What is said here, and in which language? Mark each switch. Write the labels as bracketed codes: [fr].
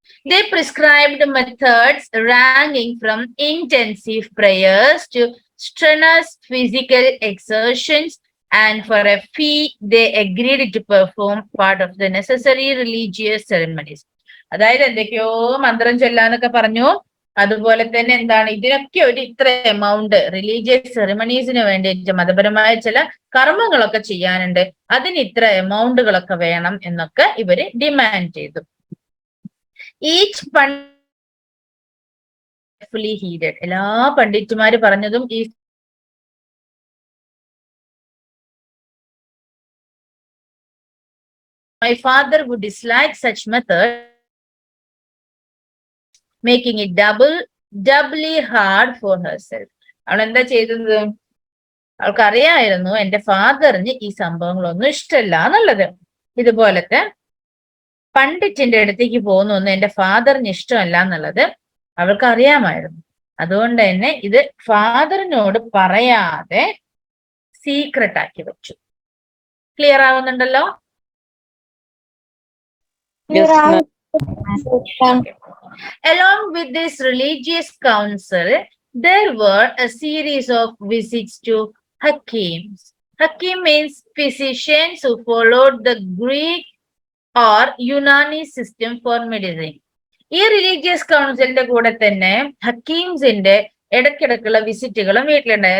[en] They prescribed methods ranging from intensive prayers to strenuous physical exertions, and for a fee they agreed to perform part of the necessary religious ceremonies. [ml] അതായത് എന്തൊക്കെയോ മന്ത്രം ചൊല്ലാന്നൊക്കെ പറഞ്ഞു. അതുപോലെ തന്നെ എന്താണ്, ഇതിനൊക്കെ ഒരു ഇത്ര എമൗണ്ട്, റിലീജിയസ് സെറിമണീസിന് വേണ്ടിയിട്ട് മതപരമായ ചില കർമ്മങ്ങളൊക്കെ ചെയ്യാനുണ്ട്, അതിന് ഇത്ര എമൗണ്ടുകളൊക്കെ വേണം എന്നൊക്കെ ഇവര് ഡിമാൻഡ് ചെയ്തു. [en] each fully headed, [ml] എല്ലാ പണ്ഡിറ്റുമാര് പറഞ്ഞതും ഈ [en] my father would dislike such method, making it doubly hard for herself. [ml] അവൾ എന്താ ചെയ്തത്? അവൾക്കറിയായിരുന്നു എന്റെ ഫാദറിന് ഈ സംഭവങ്ങളൊന്നും ഇഷ്ടമല്ല എന്നുള്ളത്. ഇതുപോലത്തെ പണ്ഡിറ്റിന്റെ അടുത്തേക്ക് പോകുന്നൊന്നും എന്റെ ഫാദറിന് ഇഷ്ടമല്ല എന്നുള്ളത് അവൾക്ക് അറിയാമായിരുന്നു. അതുകൊണ്ട് തന്നെ ഇത് ഫാദറിനോട് പറയാതെ സീക്രട്ട് ആക്കി വെച്ചു. Clear ആവുന്നുണ്ടല്ലോ? [en] Yes, ma'am. Along with this religious council, there were a series of visits to hakims. Hakim means physicians who followed the Greek or Unani system for medicine. [ml] ഈ റിലീജിയസ് കൗൺസിലിന്റെ കൂടെ തന്നെ ഹക്കീംസിന്റെ ഇടയ്ക്കിടയ്ക്കുള്ള വിസിറ്റുകളും വീട്ടിലുണ്ടായി.